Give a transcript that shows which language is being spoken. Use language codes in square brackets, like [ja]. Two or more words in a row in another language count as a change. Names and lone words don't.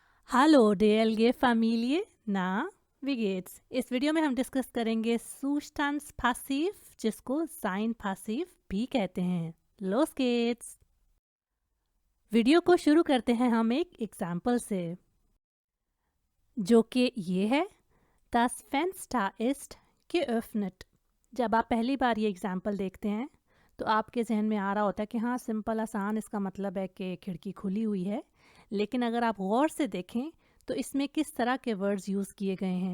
[de] Hallo DLG Familie, na, wie geht's? [hi] इस वीडियो में हम डिस्कस करेंगे Zustandspassiv जिसको [de] sein passiv [hi] भी कहते हैं। [de] Los geht's! [hi] वीडियो को शुरू करते हैं हम एक एग्जाम्पल से जो कि ये है [de] Das Fenster ist geöffnet। [hi] जब आप पहली बार ये एग्जाम्पल देखते हैं तो आपके जहन में आ रहा होता है कि हाँ सिंपल आसान इसका मतलब है कि खिड़की खुली हुई है, लेकिन अगर आप गौर से देखें तो इसमें किस तरह के [en] words use [hi] किए गए हैं।